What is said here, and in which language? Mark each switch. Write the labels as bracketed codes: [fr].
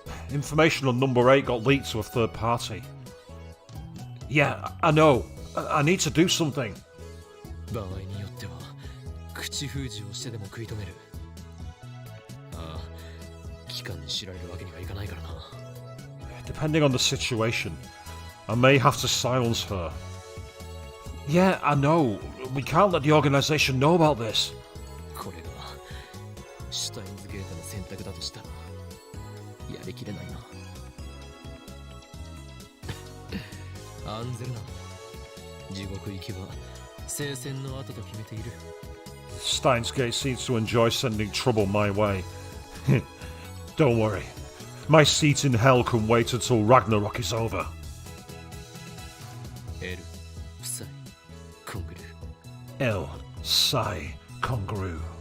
[en] Information on number 8 got leaked to a third party. Yeah, I know. I need to do something. [ja] 場合によっては口封じをしてでも食い止める。ああ、機関に知られるわけにはいかないからな。 [en] Depending on the situation, I may have to silence her. Yeah, I know. We can't let the organization know about this. [ja] これがシュタインズゲートの選択だとしたらやりきれないな。案ずるな。地獄行きは聖戦の後と決めている。 [en] Steins Gate seems to enjoy sending trouble my way. Don't worry. My seat in hell can wait until Ragnarok is over. エル、夫妻、コングル。 El Sai Kongru.